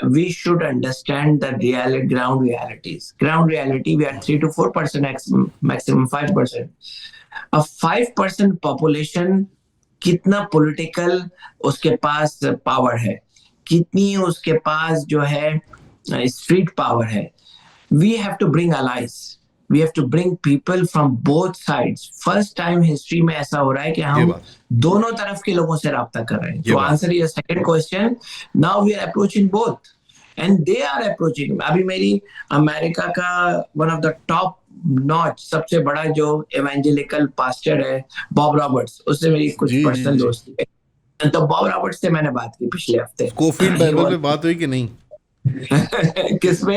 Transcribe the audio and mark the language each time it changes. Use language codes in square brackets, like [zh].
[en] We should understand the ground realities. Ground reality we are 3 to 4%, maximum 5%. A 5% population [ur] کتنا political اس کے پاس power ہے, کتنی اس کے پاس جو ہے اسٹریٹ پاور ہے. [en] We have to bring allies. We have to bring people from both sides. First time history [ur] میں ایسا ہو رہا ہے کہ ہم دونوں طرف کے لوگوں سے رابطہ کر رہے ہیں. [en] To answer your second question, now we are approaching both. And they are approaching. [ur] ابھی میری امریکہ کا [en] one of the top notch [ur] سب سے بڑا جو evangelical pastor ہے باب رابرٹس, اس سے میری کچھ پرسنل دوستی ہے. تو باب رابرٹس سے میں نے بات کی پچھلے ہفتے. اسکوفیلڈ بائبل پہ بات ہوئی کہ نہیں؟ کس میں؟